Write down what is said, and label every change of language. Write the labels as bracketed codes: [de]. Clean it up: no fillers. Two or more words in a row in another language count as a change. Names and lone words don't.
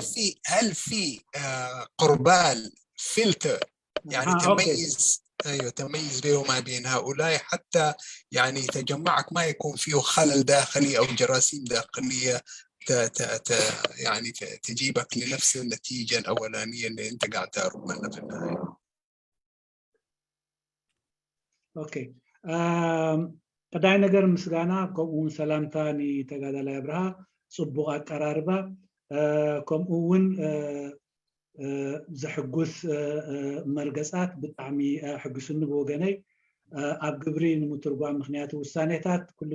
[ar] هل في قربال فلتر يعني تميز أيوة تميز بينه وما بين هؤلاء حتى يعني تجمعك ما يكون فيه خلل داخلي أو جراثيم داخلية يعني تجيبك لنفس النتيجة الأولانية اللي أنت قاعد تهرب منها في النهاية. أوكي. [ti] ቀዳይ ነገር ምስጋና ከምኡውን ሰላምታ ንተጋዳላይ አብርሃ ጽቡቕ አቀራርባ ከምኡውን ዘሕጉስ መርገጻት ብጣዕሚ ሕጉስኒ ብወገነይ ኣብ ግብሪ ንምትርጓም ምክንያቱ ውሳኔታት ኩሉ